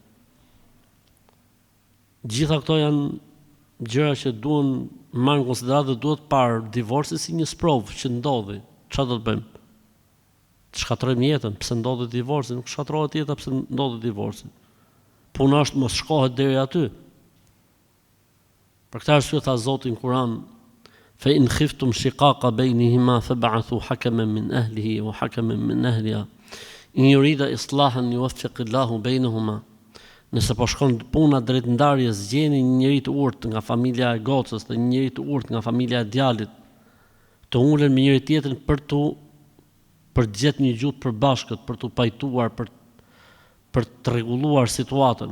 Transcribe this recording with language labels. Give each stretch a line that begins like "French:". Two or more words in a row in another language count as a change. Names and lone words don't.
Albanian: Gjitha këto janë gjëra që duhen marrë në konsideratë dhe duhet parë divorci si një sprovë që ndodhi. Çfarë do të bëjmë? Të shkatrojmë jetën, pse ndodhi divorci, nuk shkatrohet jeta pse ndodhi divorci. Puna është mos shkohet deri aty. Për këtë arsye tha Zoti në Kur'an:
Arabic: "فإن خفتم شقاق بينهما فابعثوا حكما من أهله وحكما من أهلها إن يريدا إصلاحا يوفق الله بينهما."
Albanian: Nëse po shkon puna drejt ndarjes, gjeni një njerëz të urtë nga familja e gocës dhe një njerëz të urtë nga familja e djalit, të ulen me njëri tjetrin për të gjetë një gjuhë të përbashkët, për të pajtuar, për të rregulluar situatën.